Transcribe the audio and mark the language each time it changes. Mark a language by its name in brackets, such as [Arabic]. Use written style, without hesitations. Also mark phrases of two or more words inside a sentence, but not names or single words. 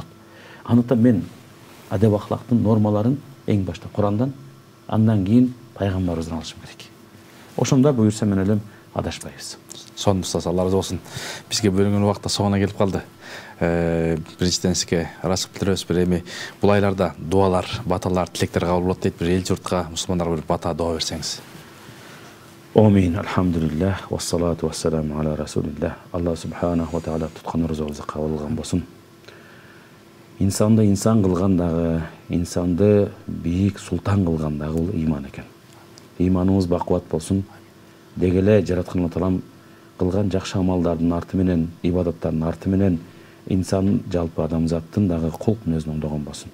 [Kyrgyz] Андыктан мен адеп ахлактын нормаларын эң башта Курандан, андан кийин пайгамбарыбыздан алышым керек. Ошондо буюрса мен элем адашпайбыз. Сонун устаз, Алла разы болсун. Бизге бөлүнгөн убакта соңуна келип калды. Биринчиден сизге ырайчылык билдиребиз. Бир эми бул айларда дуалар, баталар, тилектер кабыл болот дейт. Бир эл журтка, мусулмандарга бир бата, дуа берсеңиз. Амин. [Arabic] الحمد لله والصلاة والسلام على رسول الله. [Kyrgyz] Алла [Arabic] سبحانه وتعالى [Kyrgyz] туткан рызыбызды кабыл кылган болсун. Инсанды инсан кылган дагы, инсанды бийик султан кылган дагы бул иман экен. Иманыбыз бакубат болсун. Дегеле жараткан Алла Таалам кылган жакшы амалдардын арты менен, ибадаттардын арты менен инсан жалпы адамзаттын дагы кулк мүнөзүн оңдогон болсун.